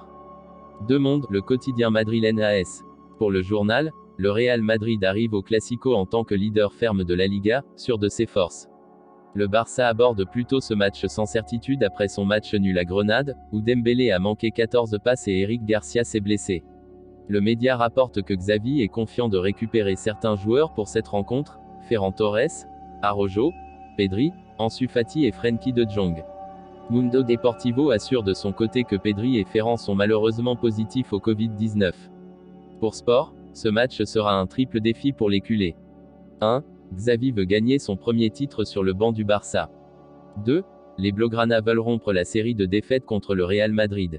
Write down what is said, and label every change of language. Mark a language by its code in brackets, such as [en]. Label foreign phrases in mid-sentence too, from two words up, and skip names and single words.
[fr] Deux Monde, le quotidien madrilène AS. Pour le journal, le Real Madrid arrive au Classico en tant que leader ferme de la Liga, sûr de ses forces. Le Barça aborde plutôt ce match sans certitude après son match nul à Grenade, où Dembélé a manqué 14 passes et Eric Garcia s'est blessé. Le média rapporte que Xavi est confiant de récupérer certains joueurs pour cette rencontre, Ferran Torres, Araujo, Pedri, Ansu Fati et Frenkie de Jong. Mundo Deportivo assure de son côté que Pedri et Ferran sont malheureusement positifs au Covid-19. Pour Sport, ce match sera un triple défi pour les culés. 1. Xavi veut gagner son premier titre sur le banc du Barça. 2. Les Blaugrana veulent rompre la série de défaites contre le Real Madrid.